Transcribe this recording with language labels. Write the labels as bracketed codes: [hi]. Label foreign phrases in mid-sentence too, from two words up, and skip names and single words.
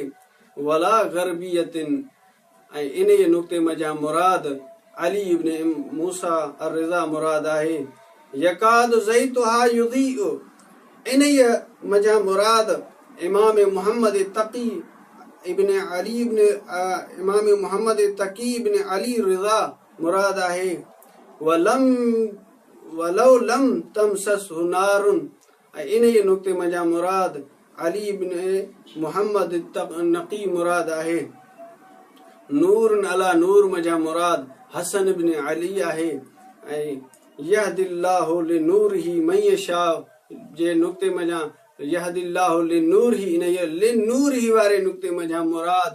[ar] ولا غربية, [sd] ऐं इन नुक़्ते मजा मुराद अली इब्न मूसा अर्रिज़ा मुराद आहे। [ar] يكاد زيتها يضيء, [sd] इन मजा मुराद इमाम मुहम्मद तक़ी इब्न अली इब्न इमाम मोहम्मद तकी इब्न अली रिज़ा मुराद आहे [ar] ولم ولو لم تمسسه نار [sd] इन ये नुक्ते मजा मुराद अली इब्न मोहम्मद नकी मुराद आहे [ar] نور على نور [sd] मजा मुराद हसन इब्न अली आहे [ar] يهدي الله لنوره من يشاء [sd] जे नुक्ते मजा [ar] يهدي الله لنوره [sd] इन ये लिनूरिही वारे नुक्ते मजा मुराद